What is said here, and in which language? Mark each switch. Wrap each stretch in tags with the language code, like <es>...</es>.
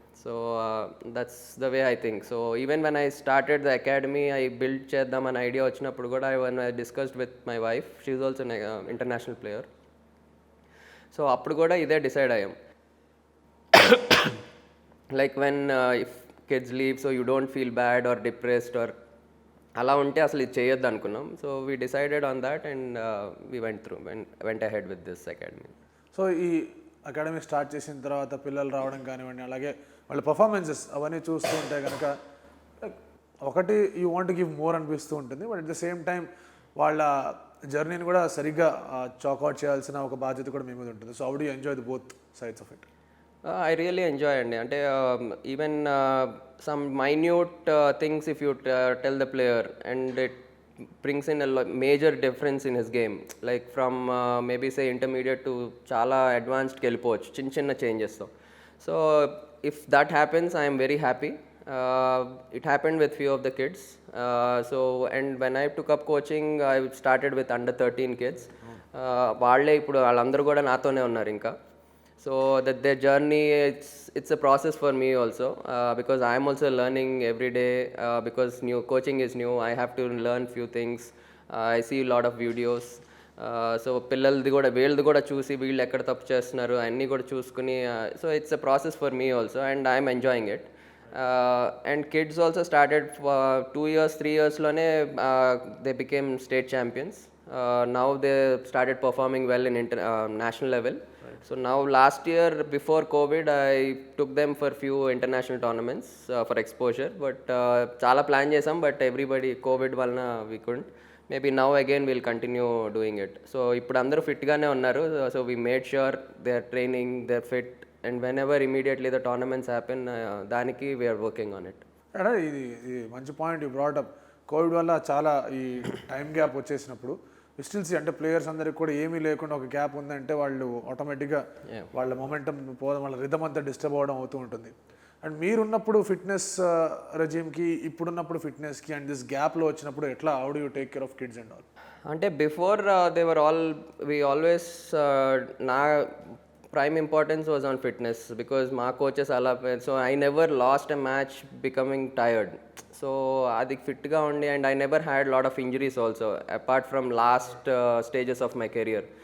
<en>So that's the way I think. So even when I started the academy, I built cheddam an idea</en> <te>vachinappudu kuda</te> <en>when I discussed with my wife, she is also an international player.</en> <te>So appudu kuda ide decide ayam.</te> <en>Like when if kids leave, so you don't feel bad or depressed or</en> <te>అలా ఉంటే అసలు ఇది చేయొద్దు అనుకున్నాం.</te> <en>So we decided on that, and we went ahead with this academy.</en> <te>So ఈ academy start చేసిన తర్వాత పిల్లలు రావడం కానివ్వండి, అలాగే వాళ్ళ పర్ఫార్మెన్సెస్ అవన్నీ చూస్తూ ఉంటే కనుక ఒకటి</te> <en>you want to give more</en> <te>అనిపిస్తూ ఉంటుంది,</te> <en>but at the same time</en> <te>వాళ్ళ జర్నీని కూడా సరిగ్గా చాక్అవుట్ చేయాల్సిన ఒక బాధ్యత కూడా మీ మీద ఉంటుంది.</te> <en>So how do you enjoy the both sides of it? I really enjoy అండి. అంటే even some minute things if you tell the player, and it brings in a major difference in his game, like from maybe say intermediate to</en> <te>చాలా అడ్వాన్స్డ్కి వెళ్ళిపోవచ్చు చిన్న చేంజెస్తో.</te> <en>So if that happens, I am very happy. It happened with few of the kids. So and when I took up coaching, I started with under 13 kids.</en> <te>వాళ్ళే ఇప్పుడు వాళ్ళందరూ కూడా నాతోనే ఉన్నారు ఇంకా.</te> <en>So that their journey, it's a process for me also, because I am also learning every day, because new coaching is new. I have to learn few things. I see a lot of videos.</en> <te>So పిల్లలది కూడా వీళ్ళది కూడా చూసి వీళ్ళు ఎక్కడ తప్పు చేస్తున్నారు అన్నీ కూడా చూసుకుని</te> <en>So it's a process for me also and I'm enjoying it and kids also started 2 years 3 yearsలోనే they became state champions now they started performing well in national level. So now last year before COVID I took them for few international tournaments for exposure but</en> <te>చాలా plan చేసాం</te> <en>but everybody COVID వలన we couldn't. Maybe now again we'll continue doing it.</en> <te>So ఇప్పుడు అందరూ ఫిట్గానే ఉన్నారు.</te> <en>So we made sure they're training, they're fit and whenever immediately the tournaments happen దానికి we are working on it.</en> <te>అంటే ఇది మంచి point</te> <en>You brought up.</en> <te>Covid వల్ల చాలా ఈ టైం గ్యాప్ వచ్చేసినప్పుడు స్టిల్స్ అంటే ప్లేయర్స్ అందరికి కూడా ఏమీ లేకుండా ఒక గ్యాప్ ఉందంటే వాళ్ళు ఆటోమేటిక్గా వాళ్ళ మొమెంటం పోవడం వాళ్ళ రిథమ్ అంతా డిస్టర్బ్ అవ్వడం అవుతూ ఉంటుంది. అండ్ మీరున్నప్పుడు ఫిట్నెస్ రెజీమ్కి ఇప్పుడున్నప్పుడు ఫిట్నెస్కి అండ్ దిస్ గ్యాప్లో వచ్చినప్పుడు ఎట్లా</te> <en>How do you take care of kids and all? అంటే before they were all we always నా prime importance was on fitness because మా coaches అలా so I never lost a match becoming tired. So</en> <te>అది ఫిట్గా ఉండి</te> <en>and I never had lot of injuries also apart from last stages of my career.</en>